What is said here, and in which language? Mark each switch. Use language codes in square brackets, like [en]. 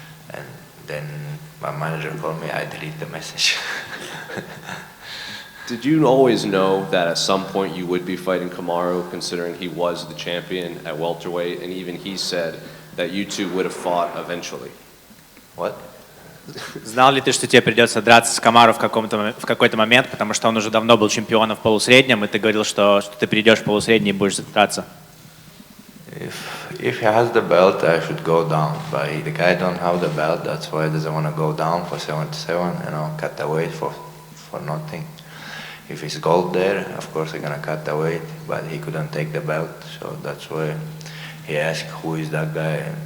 [en] And then my manager called me, I delete the message. Did you always know that at some point you would be fighting Kamaru, considering he was the champion at welterweight, and even he said that you two would have fought eventually? What? [ru] Знал ли ты, что тебе придется драться с Камару в какой-то момент, потому что он уже давно был чемпионом в полусреднем, и ты говорил, что ты придешь в полусредний и будешь драться? [en] If he has the belt, I should go down. But the guy don't have the belt, that's why he doesn't want to go down for 77, you know, cut the weight for nothing. If it's gold there, of course I'm gonna cut the weight, but he couldn't take the belt, so that's why he asked who is that guy.